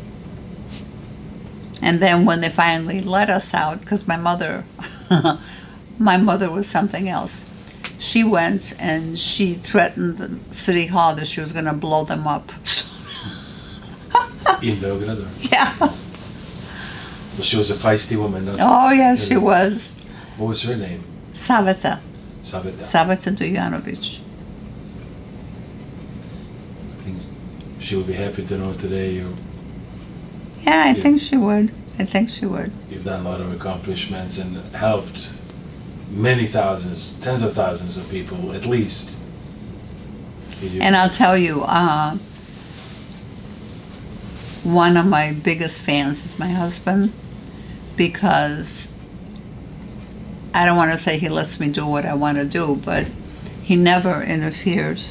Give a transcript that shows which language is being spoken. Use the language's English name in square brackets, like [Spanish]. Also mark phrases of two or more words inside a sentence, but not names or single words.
[English] And then when they finally let us out, because my mother was something else. She went and she threatened the city hall that she was going to blow them up. In Belgrade. Yeah. Well, she was a feisty woman. Oh, yeah, she was. What was her name? Saveta Saveta. Dujanovic. I think she would be happy to know today Yeah, I think she would. I think she would. you've done a lot of accomplishments and helped many thousands, tens of thousands of people, at least. And I'll tell you, one of my biggest fans is my husband, because I don't want to say he lets me do what I want to do, but he never interferes.